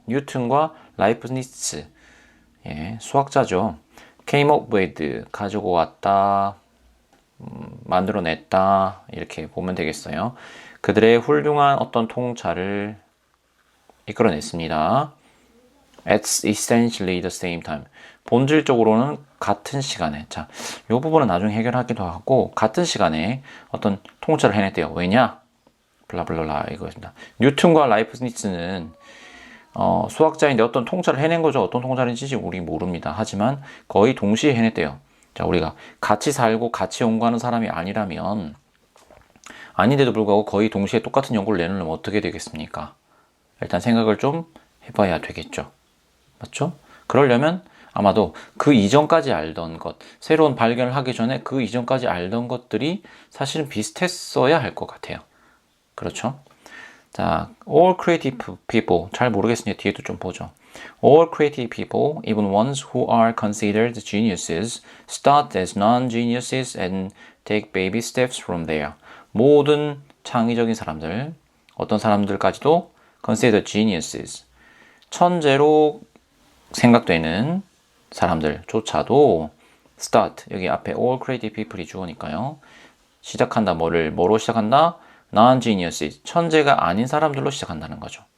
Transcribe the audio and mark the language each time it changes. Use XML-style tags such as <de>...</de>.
<ko>뉴턴과 라이프니츠, 수학자죠.</ko> <en>came up with</en> <ko>가지고 왔다, 만들어냈다 이렇게 보면 되겠어요. 그들의 훌륭한 어떤 통찰을 이끌어냈습니다.</ko> <en>At essentially the same time.</en> <ko>본질적으로는 같은 시간에. 자, 이 부분은 나중에 해결하기도 하고 같은 시간에 어떤 통찰을 해냈대요. 왜냐? 블라블라 이거입니다. 뉴턴과 라이프니츠는 수학자인데 어떤 통찰을 해낸 거죠. 어떤 통찰인지 우리 모릅니다. 하지만 거의 동시에 해냈대요. 자, 우리가 같이 살고 같이 연구하는 사람이 아닌데도 불구하고 거의 동시에 똑같은 연구를 내놓으면 어떻게 되겠습니까? 일단 생각을 좀 해봐야 되겠죠. 맞죠? 그러려면 아마도 그 이전까지 알던 것, 새로운 발견을 하기 전에 그 이전까지 알던 것들이 사실은 비슷했어야 할 것 같아요. 그렇죠? 자,</ko> <en>all creative people,</en> <ko>잘 모르겠으니 뒤에도 좀 보죠.</ko> <en>All creative people, even ones who are considered geniuses, start as non-geniuses and take baby steps from there.</en> <ko>모든 창의적인 사람들, 어떤 사람들까지도</ko> <en>considered geniuses,</en> <ko>천재로 생각되는 사람들조차도 start, 여기 앞에</ko> <en>all creative people</en> <ko>이 주어니까요. 시작한다, 뭐로 시작한다? non-geniuses, 천재가 아닌 사람들로 시작한다는 거죠.</ko>